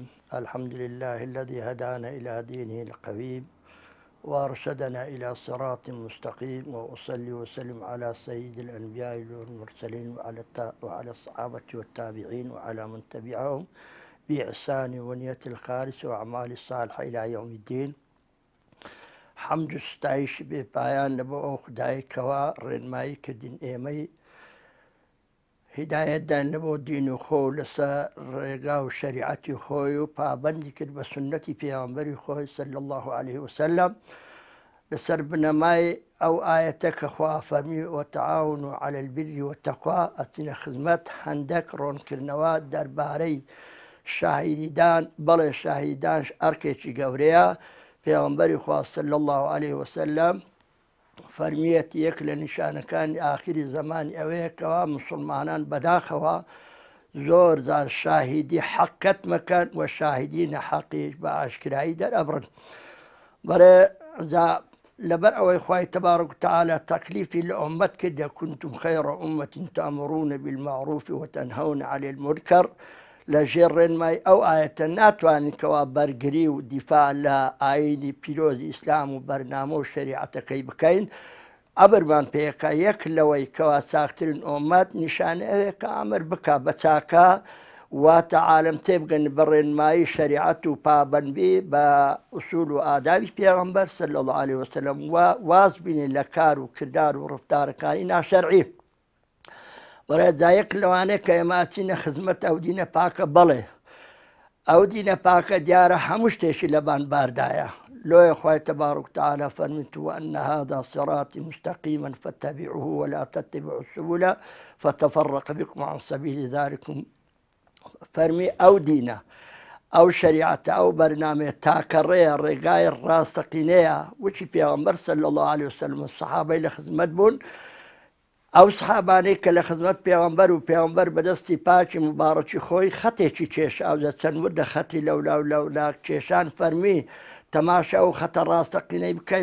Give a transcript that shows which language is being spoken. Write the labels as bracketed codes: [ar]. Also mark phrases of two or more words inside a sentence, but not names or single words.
[ar] الحمد لله الذي هدانا إلى دينه القويم وأرشدنا إلى صراط مستقيم، وأصلي وسلم على سيد الأنبياء والمرسلين وعلى الصحابة والتابعين وعلى من تبعهم بإحسان ونية الخالص وأعمال الصالحة إلى يوم الدين. [ckb] حمد ستایش بێ پایان لەبۆ ئەو خودایەکەوە ڕێنمایی کردین ئێمەی هیدایەتدان لەبۆ دین و خۆ لەسەر ڕێگا و شەریعەتی خۆی و پابەندی کرد بە سنەتی پێغەمبەری خۆی [ar] صلی الله عليه وسلم [ckb] لەسەر بنەمای ئەو ئایەتە کە خوا فەرمی [ar] وتعاونوا على البر والتقوى [ckb] ئەچینە خزمەت هەندێک ڕۆنکردنەوە دەربارەی شاهیدان. بەڵێ شاهیدان ئەرکێکی گەورەیە. پێغەمبەری خوا [ar] صلی الله عليه وسلم [ckb] فەرمیەتی یەک لە نیشانەکانی ئاخری زمانی ئەوەیە کەوا مسلمانان بەداخەوە زۆر جار شاهیدی حەقەت مەکەن و شاهیدی نەحەقیش بە ئاشکرایی دەرئەبڕن. لەبەر ئەوەی خوای تەبارەک و تەعالە تەکلیفی لە ئوممەت کردە [ar] كنتم خير أمة تأمرون بالمعروف وتنهون عن المنكر. [ckb] لە ژێر ڕێنمای ئەو ئاەتە ناتوانین کەوا بەرگری و دیفاع لە ئاینی پیرۆزی ئیسلام و بەرنامە و شەریعەتەکەی بکەین. ئەبرمان پێەکە یەک لەوەی کەوا چاکترین ئوممەت نیشانە ئەوەیە کە ئەمر بکە بە چاکە واتە عالم تێبگەن بە ڕێنمایی شەریعەت و پابەندی بە ئوسول و ئادابی پێغەمبەر [ar] صلی الله عليه وسلم [ckb] و واز بینێ لە کار و کردار و ڕفتارەکانی ناشەرعی. وەرەجا یەک لەوانەیە کە ئێمە ئەچینە خزمەت ئەو دینە پاکە. بەڵێ ئەو دینە پاکە دیارە هەموو شتێکی لەبان باردایە. لۆیە خوای تەبارەک و تەعالە فەرمیت [ar] وأن هذا صراطي مستقيما فاتبعوه ولا تتبعوا السبل فتفرق بكم عن سبيل ذلكم. [ckb] فەرمی ئەو دینە ئەو شەریعەتە ئەو بەرنامەیە تاکەڕێیە ڕێگای ڕاستەقینەیە وچی پێغەمبەر [ar] صلی الله عليه وسلم [ckb] سەحابەی لە خزمەت بوون. ئەو سەحابانەی کە لە خزمەت پێغەمبەر و پێغەمبەر بەدەستی پاکی مبارەکی خۆی خەتێکی کێشا ئەوجە چەند وردە خەتی لەولا و لەولا کێشان فەرمی تەماشا و خەتە ڕاستەقینەی بکەی.